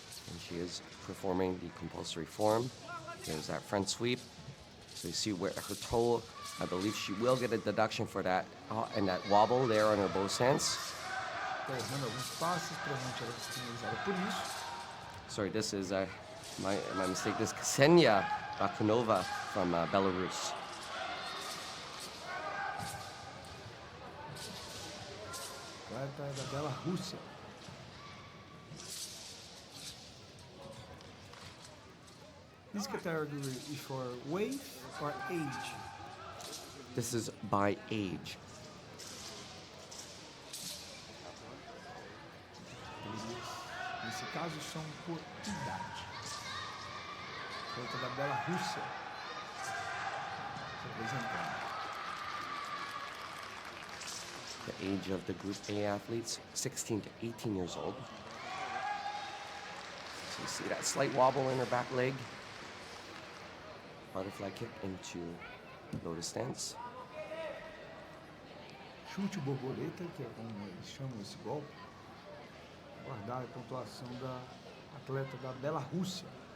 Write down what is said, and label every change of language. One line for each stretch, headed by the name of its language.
English: And she is performing the compulsory form. There's that front sweep. So you see where her toe, I believe she will get a deduction for that, and that wobble there on her bow stance.
Portuguese: Tá errando alguns passes, provavelmente ela é penalizada por isso.
English: Sorry, this is my mistake. This is Ksenia Bakunova from Belarus.
Portuguese: Atleta da Bielorrússia.
English: This category is for weight or age? This is by age.
Portuguese: Nesse caso são por idade. Atleta da Bielorrússia. Se apresentando.
English: The age of the Group A athletes, 16 to 18 years old. So you see that slight wobble in her back leg. Butterfly kick into lotus stance.
Portuguese: Chute borboleta, que é como eles chamam esse golpe. Guardar a pontuação da atleta da Bielorrússia.